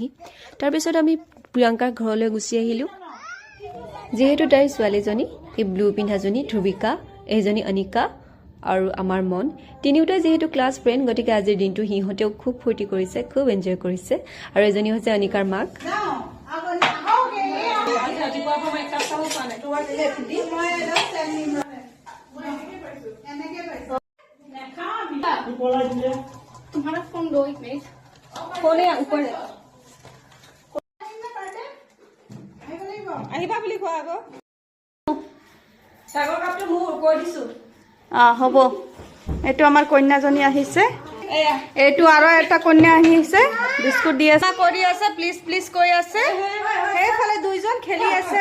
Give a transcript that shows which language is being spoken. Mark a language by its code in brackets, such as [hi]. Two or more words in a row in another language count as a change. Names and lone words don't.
[as] তাৰপিছত আমি প্ৰিয়ংকাৰ ঘৰলৈ গুচি আহিলোঁ। যিহেতু তাইৰ ছোৱালীজনী, এই ব্লু পিন্ধাজনী ধ্ৰুৱিকা, এইজনী অনিকা আৰু আমাৰ মন, তিনিওটাই যিহেতু ক্লাছ ফ্ৰেণ্ড, গতিকে আজিৰ দিনটো সিহঁতেও খুব ফূৰ্তি কৰিছে, খুব এনজয় কৰিছে। আৰু এজনী হৈছে অনিকাৰ মাক। [hi] तुम्हारा फोन दो एक मिनट फोन है ऊपर है [as] আহিবা বুলি কোৱা আগো সাগৰ কাপটো মোৰ কৈ দিছো হ'ব এটো আমাৰ কন্যাজনী আহিছে এটো আৰু এটা কন্যা আহিছে বিস্কুট দি আছে কৰি আছে প্লিজ কৈ আছে সেইফালে দুইজন খেলি আছে